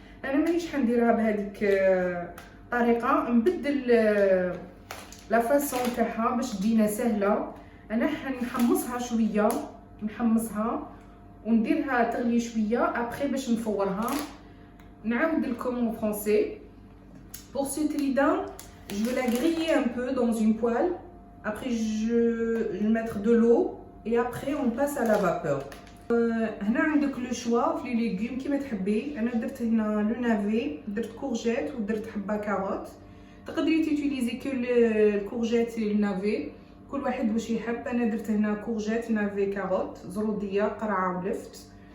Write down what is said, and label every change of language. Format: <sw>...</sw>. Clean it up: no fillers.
<ar>انا مانيش حنديرها بهذيك الطريقه، نبدل لا فاسون تاعها باش تجينا سهله. انا حنحمصها شويه، نحمصها ونديرها تغلي شويه ابري باش نفورها. نعاود لكم en français.</ar> <fr>Pour ce trident, je vais la griller un peu dans une poêle. Après je vais mettre de l'eau et après on passe à la vapeur.</fr> <ar>هنا عندك لو شوا في لي ليغوم كيما تحبي. انا درت هنا لو نافي، درت كورجيت ودرت حبه كاروت. تقدري تيوتيليزي كو الكورجيت النافي، كل واحد واش يحب. انا درت هنا كورجيت، نافي، كاروت، زروديه، قرعه ولفت.</ar>